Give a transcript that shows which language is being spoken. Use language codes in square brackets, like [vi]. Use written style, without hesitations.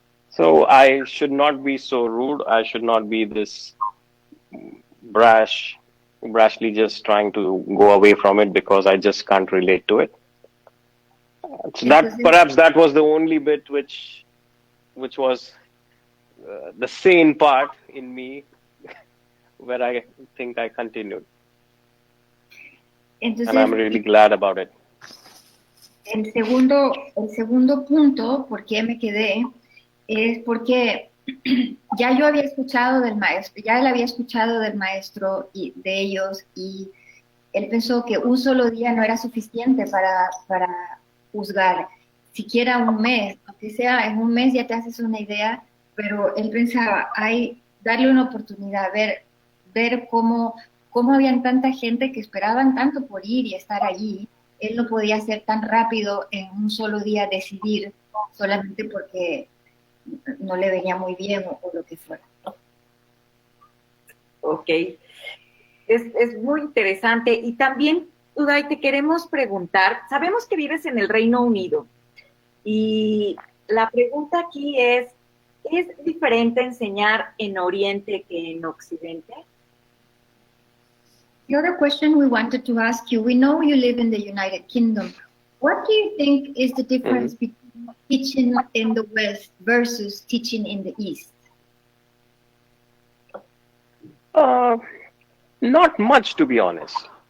[en] So I should not be so rude. I should not be this brashly just trying to go away from it because I just can't relate to it. So that [es] Entonces, [en] perhaps that was the only bit which was the sane part in me where I think I continued, and I'm really glad about it. [es] el segundo punto, por qué me quedé, es porque ya yo había escuchado del maestro, ya él había escuchado del maestro y de ellos, y él pensó que un solo día no era suficiente para juzgar, siquiera un mes, aunque sea en un mes ya te haces una idea, pero él pensaba, hay darle una oportunidad, ver cómo habían tanta gente que esperaban tanto por ir y estar allí. Él no podía ser tan rápido en un solo día decidir solamente porque no le venía muy bien o lo que fuera. Ok, es muy interesante. Y también, Uday, te queremos preguntar, sabemos que vives en el Reino Unido y la pregunta aquí ¿es diferente enseñar en Oriente que en Occidente? [en] The other question we wanted to ask you, we know you live in the United Kingdom. What do you think is the difference between teaching in the West versus teaching in the East? Not much, to be honest.